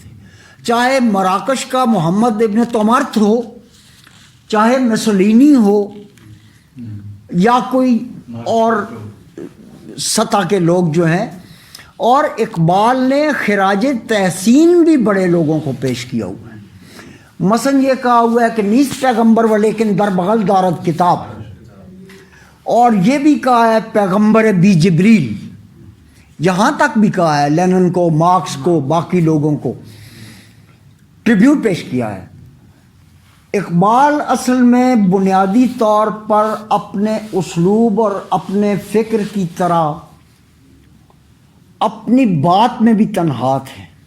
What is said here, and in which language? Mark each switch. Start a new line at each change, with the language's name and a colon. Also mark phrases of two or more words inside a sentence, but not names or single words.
Urdu: چاہے مراکش کا محمد ابن تومارت ہو, چاہے مسولینی ہو, یا کوئی اور سطح کے لوگ جو ہیں. اور اقبال نے خراج تحسین بھی بڑے لوگوں کو پیش کیا ہوا ہے. مثلا یہ کہا ہوا ہے کہ
Persian: نیست پیغمبر و لیکن در بغل دارد کتاب,
Urdu: اور یہ بھی کہا ہے
Persian: پیغمبر بی جبریل,
Urdu: یہاں تک بھی کہا ہے لینن کو, مارکس کو, باقی لوگوں کو ٹریبیوٹ پیش کیا ہے. اقبال اصل میں بنیادی طور پر اپنے اسلوب اور اپنے فکر کی طرح اپنی بات میں بھی تنہا تھے.